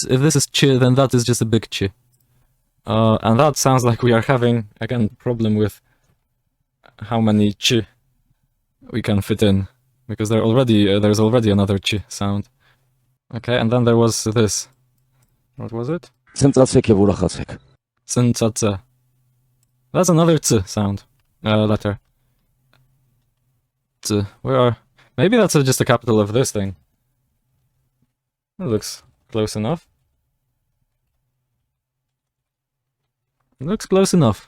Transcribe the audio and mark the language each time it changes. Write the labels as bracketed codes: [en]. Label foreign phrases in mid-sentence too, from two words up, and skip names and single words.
[en] If this is ch, then that is just a big ch. And that sounds like we are having, again, problem with how many ch we can fit in. Because there's already another ch sound. Okay, and then there was this. What was it? [hy] Ցնծացեք եւ ուրախացեք։ [en] Tse. That's another ts sound. Letter. Ts. Where are... Maybe that's just a capital of this thing. It looks close enough. It looks close enough.